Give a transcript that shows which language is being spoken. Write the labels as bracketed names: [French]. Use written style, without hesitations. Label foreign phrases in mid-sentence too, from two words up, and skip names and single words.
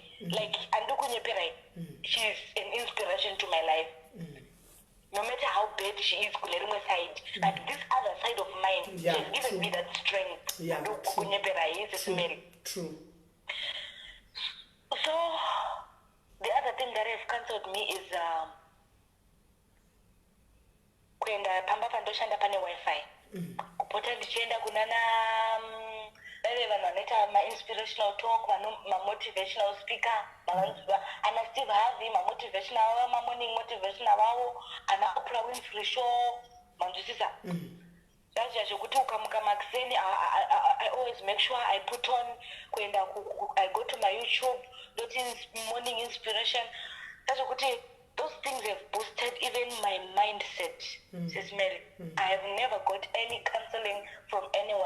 [English] Like, she's an inspiration to my life. No matter how bad she is, but this other side of mine, she's given me that strength. True. So, the other thing that has cancelled me is [Shona] kuenda pamba pandoshanda pane wifi. Kupota ndichienda kunana vale vanhu vanoita [English] ma-inspirational talk, ma-motivational speaker, [Shona] ana Steve Harvey, ma-motivational vavo, ma-morning motivational vavo, ana Oprah Winfrey show, manzwisisa. Zvaziva zvokuti ukamuka makuseni, [English] I always make sure I put on, I go to my YouTube, morning inspiration. That's what those things have boosted even my mindset, Sis Mary. I have never got any counseling from anyone.